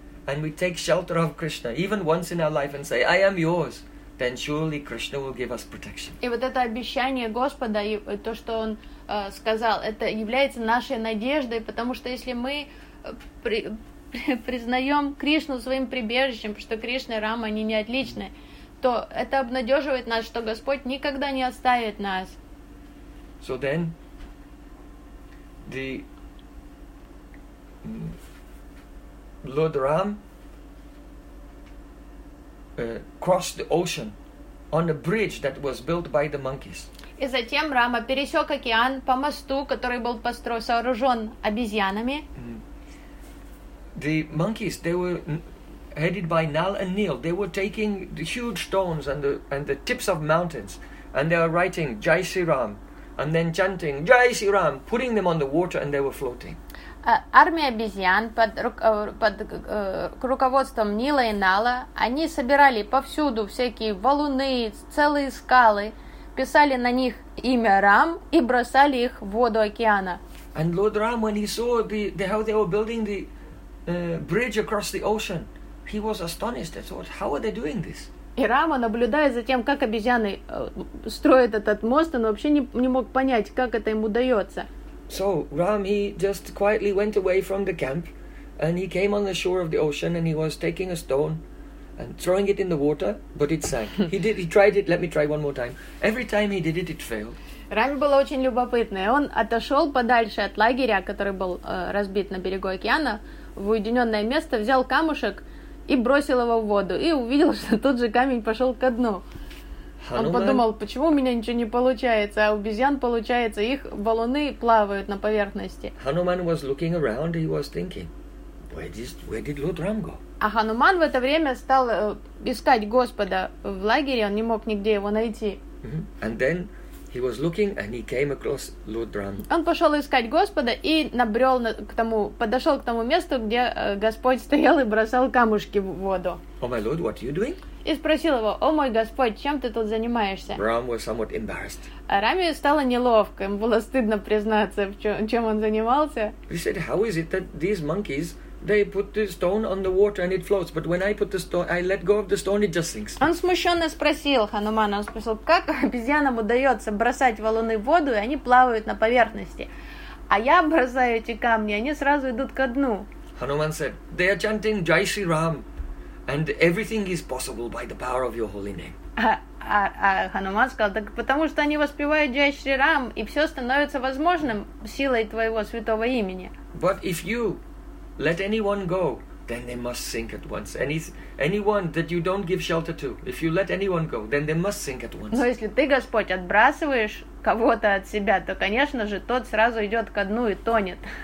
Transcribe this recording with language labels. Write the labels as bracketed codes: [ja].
[en] And we take shelter of Krishna, even once in our life, and say, I am yours, then surely Krishna will give us protection. [ru] И вот это обещание Господа, и то, что Он сказал, это является нашей надеждой, потому что если мы признаем Кришну своим прибежищем, потому что Кришна и Рама, они не отличны, то это обнадеживает нас, что Господь никогда не оставит нас. [en] So then, the Lord Ram crossed the ocean on a bridge that was built by the monkeys. [ru] И затем Рама пересек океан по мосту, который был построен, сооружен обезьянами. [en] The monkeys, they were headed by Nal and Neil. They were taking the huge stones and the tips of mountains, and they were writing Jai Sri Ram, and then chanting Jai Sri Ram, putting them on the water, and they were floating. [ru] Армия обезьян под руководством Нила и Нала, они собирали повсюду всякие валуны, целые скалы, писали на них имя Рам и бросали их в воду океана. [en] And Lord Ram, when he saw the how they were building the bridge across the ocean, he was astonished. He thought, how are they doing this? [ru] И Рама, наблюдая за тем, как обезьяны строят этот мост, он вообще не мог понять, как это им удается. [en] So Ram, he just quietly went away from the camp, and he came on the shore of the ocean, and he was taking a stone and throwing it in the water, but it sank. He tried it, let me try one more time. Every time he did it, it failed. [ru] Рам был очень любопытный. Он отошел подальше от лагеря, который был разбит на берегу океана, в уединенное место, взял камушек и бросил его в воду, и увидел, что тот же камень пошел ко дну. Он подумал, почему у меня ничего не получается, а у обезьян получается, их валуны плавают на поверхности. [en] Hanuman was looking around, he was thinking, where did Lord Ram go? [ru] А Хануман в это время стал искать Господа в лагере, он не мог нигде его найти. [en] And then he was looking and he came across Lord Ram. [ru] Он пошел искать Господа и набрел к тому, подошел к тому месту, где Господь стоял и бросал камушки в воду. [en] Oh my Lord, what are you doing? [ru] И спросил его, о мой Господь, чем ты тут занимаешься? [en] Ram was somewhat embarrassed. [ru] А Раме стало неловко, ему было стыдно признаться, чем он занимался. [en] He said, how is it that these monkeys, they put the stone on the water and it floats, but when I put the stone, I let go of the stone, it just sinks. [ru] Он смущенно спросил Ханумана, он спросил, как обезьянам удается бросать валуны в воду, и они плавают на поверхности, а я бросаю эти камни, они сразу идут ко дну. [en] Hanuman said, they are chanting Jai Sri Ram. And everything is possible by the power of your holy name. [ru] Хануман сказал, так потому что они воспевают Джай Шри Рам, и все становится возможным силой твоего святого имени. [en] But if you let anyone go, then they must sink at once. Anyone that you don't give shelter to, if you let anyone go, then they must sink at once. [ru] Но если ты, Господь, отбрасываешь кого-то от себя, то, конечно же, тот сразу идет ко дну и тонет.